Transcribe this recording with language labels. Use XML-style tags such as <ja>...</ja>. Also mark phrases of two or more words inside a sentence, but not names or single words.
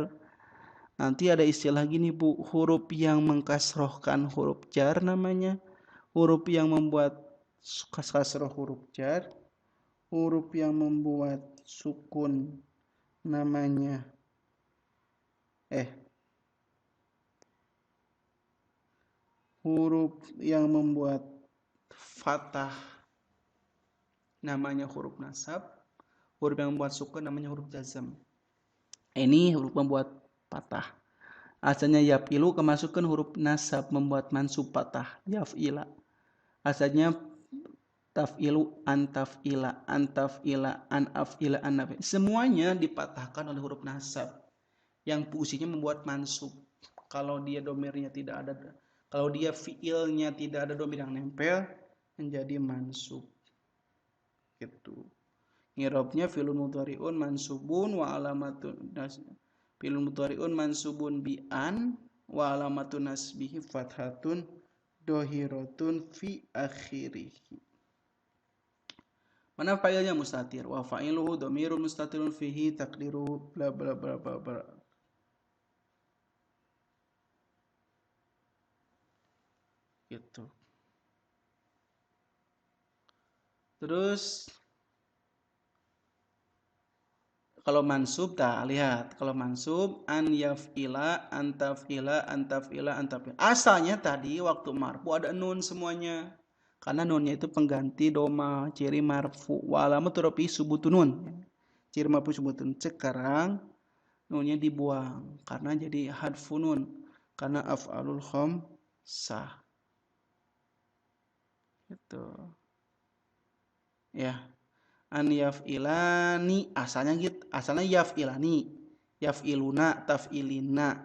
<id>Nanti ada istilah gini Bu, huruf yang mengkasrohkan huruf jar namanya, huruf yang membuat kasroh huruf jar, huruf yang membuat sukun namanya huruf yang membuat fathah namanya huruf nasab, huruf yang membuat sukun namanya huruf jazm. Ini huruf membuat fathah. Asalnya yafilu kemasukan huruf nasab membuat mansub fathah, yafila.</id> <ar>Asalnya تفعل أن تفعل أن تفعل أن أفعل أن أفعل.</ar> <id>Semuanya dipatahkan oleh huruf nasab yang fungsinya membuat mansub. Kalau dia domirnya tidak ada, kalau dia fi'ilnya tidak ada domir yang nempel, menjadi mansub. Gitu.</id> <ar>Ngirobnya فعل مضارع منصوب وعلامة فعل مضارع منصوب بأن وعلامة نصبه فتحة ظاهرة في آخره.</ar> <id>Mana fa'ilnya mustatir?</id> <ar>وفاعله ضمير مستتر فيه تقديره bla bla bla bla bla.</ar> <id>Gitu. Terus kalau mansub lihat kalau mansub</id> <ar>أن يفعل أن تفعل أن تفعل أن تفعل.</ar> <id>Asalnya tadi waktu marfu ada nun semuanya. Karena nunnya itu pengganti doma, ciri marfu.</id> <ar>وعلامة رفع ثبوت نون.</ar> <id>Ciri</id> <ar>مرفوع ثبوت.</ar> <id>Sekarang nunnya dibuang karena jadi</id> <ar>حذف النون.</ar> <id>Karena</id> <ar>الأفعال الخمسة.</ar> <id>Gitu. Ya.</id> <ar>أن يفعلان</ar> <id>asalnya gitu.</id> <ar>Asalnya يفعلان يفعلون تفعلين.</ar>